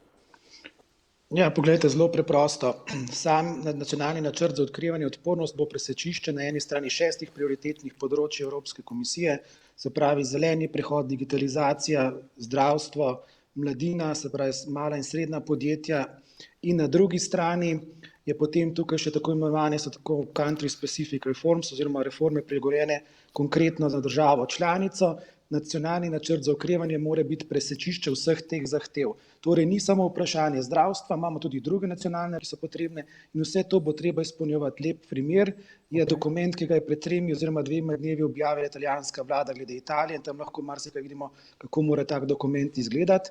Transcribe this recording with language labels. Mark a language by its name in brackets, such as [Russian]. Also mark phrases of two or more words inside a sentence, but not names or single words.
[Slovenian] Ja, poglejte, zelo preprosto. Sam nacionalni načrt za odkrivanje in odpornost bo presečišče na eni strani 6 prioritetnih področij Evropske komisije, se pravi zeleni prehod, digitalizacija, zdravstvo, mladina, se pravi mala in srednja podjetja, in na drugi strani je potem tukaj še tako imenovane so tako [English] country specific reforms [Slovenian] oziroma reforme prilagojene konkretno za državo članico. Nacionalni načrt za okrevanje mora biti presečišče vseh teh zahtev. Torej ni samo vprašanje zdravstva, imamo tudi druge nacionalne, ki so potrebne in vse to bo treba izpolnjevati. Lep primer je dokument, ki ga je pred 3 oziroma 2 dnevi objavila italijanska vlada glede Italije in tam lahko marsikaj vidimo, kako mora tak dokument izgledati.